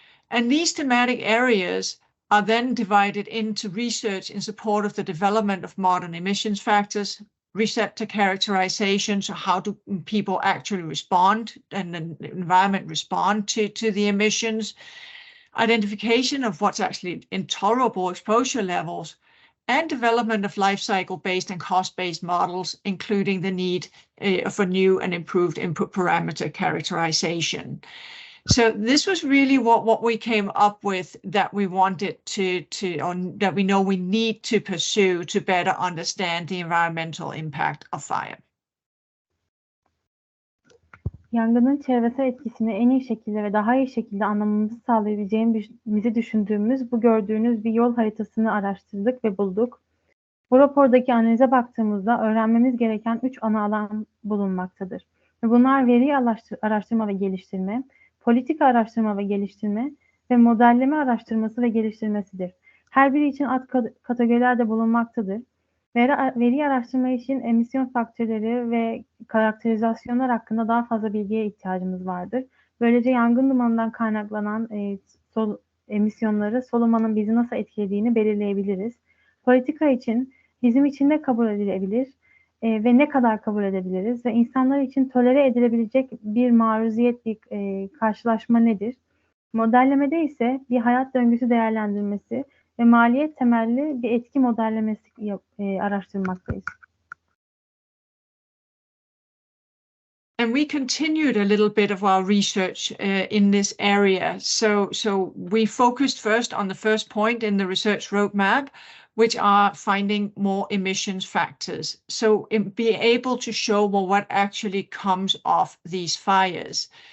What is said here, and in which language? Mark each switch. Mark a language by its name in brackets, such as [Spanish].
[English] And these thematic areas are then divided into research in support of the development of modern emissions factors, receptor characterization, so how do people actually respond and the environment respond to the emissions, identification of what's actually intolerable exposure levels, and development of life cycle-based and cost-based models, including the need for new and improved input parameter characterization. So this was really what we came up with, that we wanted that we know we need to pursue to better understand the environmental impact of fire. [Turkish] Yangının çevresel etkisini en iyi şekilde ve daha iyi şekilde anlamamızı sağlayabileceğimizi düşündüğümüz bu gördüğünüz bir yol haritasını araştırdık ve bulduk. Bu rapordaki analize baktığımızda öğrenmemiz gereken 3 ana alan bulunmaktadır. Bunlar veri araştırma ve geliştirme, politika araştırma ve geliştirme ve modelleme araştırması ve geliştirmesidir. Her biri için alt kategoriler de bulunmaktadır. Veri araştırma için emisyon faktörleri ve karakterizasyonlar hakkında daha fazla bilgiye ihtiyacımız vardır. Böylece yangın dumanından kaynaklanan emisyonları, solumanın bizi nasıl etkilediğini belirleyebiliriz. Politika için bizim için ne kabul edilebilir ve ne kadar kabul edebiliriz ve insanlar için tolere edilebilecek bir maruziyet, bir karşılaşma nedir? Modellemede ise bir hayat döngüsü değerlendirmesi ve maliyet temelli bir etki modellemesi araştırmaktayız. [English] And we continued a little bit of our research in this area. So we focused first on the first point in the research roadmap, which are finding more emissions factors. So be able to show what actually comes off these fires.